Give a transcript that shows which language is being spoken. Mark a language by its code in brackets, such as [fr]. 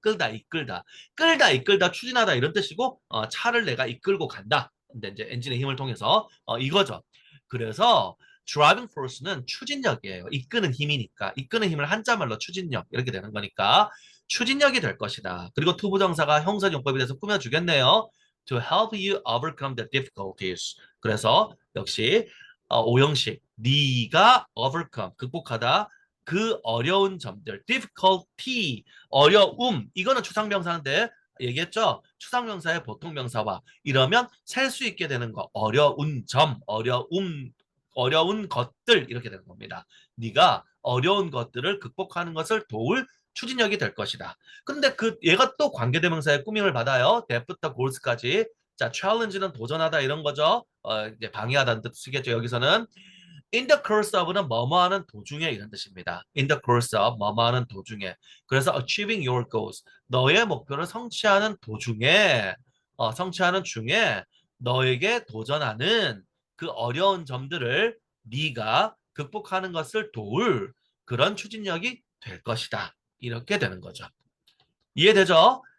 [ko] 끌다 이끌다 끌다 이끌다 추진하다 이런 뜻이고 차를 내가 이끌고 간다. 근데 이제 엔진의 힘을 통해서 이거죠. 그래서 driving force는 추진력이에요. 이끄는 힘이니까 이끄는 힘을 한자말로 추진력 이렇게 되는 거니까 추진력이 될 것이다. 그리고 투부정사가 형사용법에 대해서 꾸며주겠네요. [en] To help you overcome the difficulties. [ko] 그래서 역시 오형식 네가 overcome 극복하다 그 어려운 점들 difficulty 어려움 이거는 추상명사인데 얘기했죠. 추상명사의 보통명사와 이러면 셀 수 있게 되는 거 어려운 점 어려운 것들 이렇게 되는 겁니다. 네가 어려운 것들을 극복하는 것을 도울 추진력이 될 것이다. 근데 그 얘가 또 관계대명사의 꾸밈을 받아요. that부터 goals까지. 자, challenge는 도전하다 이런 거죠. 이제 방해하다는 뜻이겠죠. 여기서는 [en] in the course of [ko] 는 뭐뭐 하는 도중에 이런 뜻입니다. [en] in the course of [ko] 뭐뭐 하는 도중에. 그래서 [en] achieving your goals [ko] 너의 목표를 성취하는 도중에 성취하는 중에 너에게 도전하는 그 어려운 점들을 네가 극복하는 것을 도울 그런 추진력이 될 것이다. 이렇게 되는 거죠. 이해되죠?